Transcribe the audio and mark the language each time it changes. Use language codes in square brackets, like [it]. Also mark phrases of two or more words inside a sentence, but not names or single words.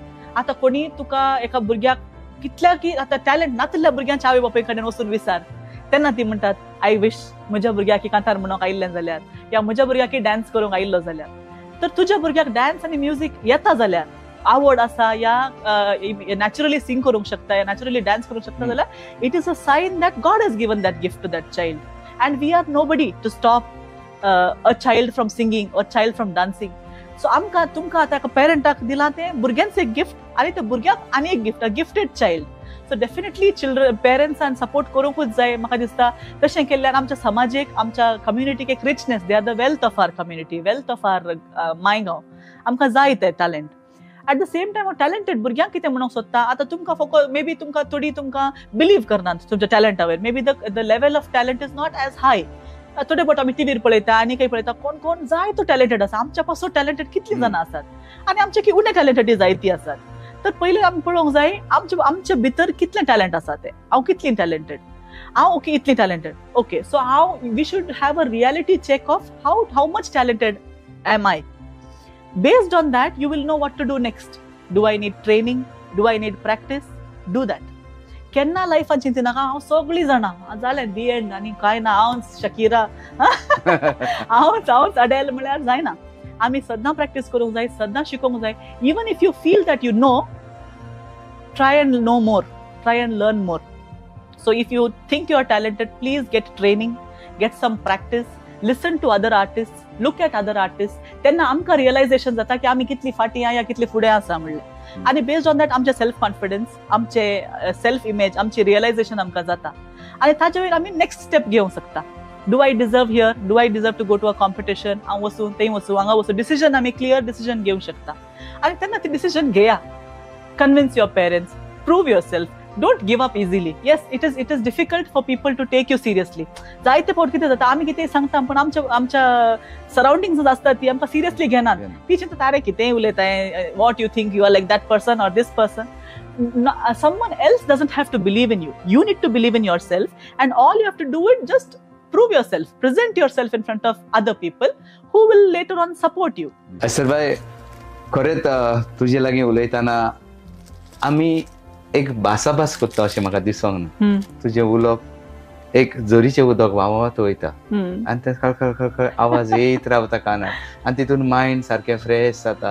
[kok] आतां कोणी तुका एका भुरग्याक कितल्या की आतां टॅलंट नातल्या भुरग्यांच्या आवय बापाय कडेन वचून विचार, तेन्ना ती म्हणटात [en] I wish [kok] म्हज्या भुरग्याक कांतार म्हणूंक आयिल्लें जाल्यार, या म्हज्या भुरग्याक डान्स करूंक आयिल्लो जाल्यार. तर तुज्या भुरग्याक डान्स आनी म्युझिक येता जाल्यार, आवड आसा या [en] naturally sing [kok] करूंक शकता या [en] naturally dance [kok] करूंक शकता जाल्यार [en] It is a sign that God has given that gift to that child. And we are nobody to stop a child from singing a child from dancing. [kok] सो आमकां तुमकां आतां एका पेरंटाक दिलां तें भुरग्यांचें एक गिफ्ट आनी त्या भुरग्याक आनी एक गिफ्ट, [en] a gifted child. so definitely children [kok] पेरंट्सान सपोर्ट करूंकूच जाय म्हाका दिसता. तशें केल्ल्यार आमच्या समाजीक आमच्या कम्युनिटीक एक रिचनेस, [en] They are the wealth of our community, wealth of our Maygaon. [kok] आमकां जाय तें टॅलंट. [en] At the same time [kok] टॅलंटेड भुरग्यांक कितें म्हणूंक सोदता, आतां तुमकां फकत [en] maybe [kok] तुमकां थोडी तुमकां बिलीव करनात तुमच्या टॅलंटावेर, [en] may be the level of talent is not as high. [kok] थोडे बट आमी टीव्हीर पळयता आनी काही पळयता, कोण कोण जाय तो टॅलंटेड आसा, आमच्या पासून टॅलंटेड कितलीं जाणां आसात आनी आमचे की उणे टॅलंटेड जायतीं आसात. तर पयलीं आमी पळोवंक जाय आमच्या भितर कितलें टॅलंट आसा तें. हांव कितलीं टॅलंटेड, हांव ओके इतलीं टॅलंटेड, ओके. [en] So we should have a reality check of how much talented am I. Based on that, you will know what to do next. Do I need training? Do I need practice? Do that. [kok] केन्ना लायफान चिंती नाका हांव सगळीं जाणां जालें [en] the end [kok] आनी कांय ना, हांव शकीरा हांव अडेल म्हळ्यार जायना. आमी सदां प्रॅक्टीस करूंक जाय, सदां शिकोवंक जाय. [en] Even if you feel that you know, try and know more, try and learn more. So if you think you are talented, please get training, get some practice, listen to other artist, look at other artist, लुक एट अदर आर्टिस्ट. [kok] तेन्ना आमकां रियलायझेशन जाता की आमी कितली फाटीं या कितली फुडें आसा म्हणलें. आनी [en] based on that [kok] आमचे [en] self confidence, [kok] आमचे [en] self image, [kok] आमची रियलायझेशन आमकां जाता. आनी ताचे वयर आमी [en] next step [kok] घेवंक शकता. [en] Do I deserve here, do I deserve to go to a competition, [kok] हांव वचूं थंय वचूं हांगा वचूं, डिसिजन आमी [en] clear decision [kok] घेवंक शकता. आनी तेन्ना ती डिसिजन घेया. [en] Convince your parents, prove your self. Don't give up easily. Yes, it is difficult for people to take you seriously. [kok] जायते फावट कितें जाता आमी कितें सांगता पण आमच्या सराउंडिंग्स आसता ती आमकां सिरियसली घेनात. ती चिंता अरे कितें उलयताय, [en] what you think you are like that person or this person. Someone else doesn't have to believe in you. You need to believe in yourself, and all you have to do is just prove yourself, present yourself in front of other people who will later on support you. [kok] सरबाई, खरेंच तुजे लागीं उलयतना आमी एक भासाभास करता अशें म्हाका दिसोंक ना. तुजें उलोवप एक झरीचें उदक व्हांवत वयता आनी तें खळखळ आवाज येत रावता कानार आनी तितून मायंड सारकें फ्रेश जाता.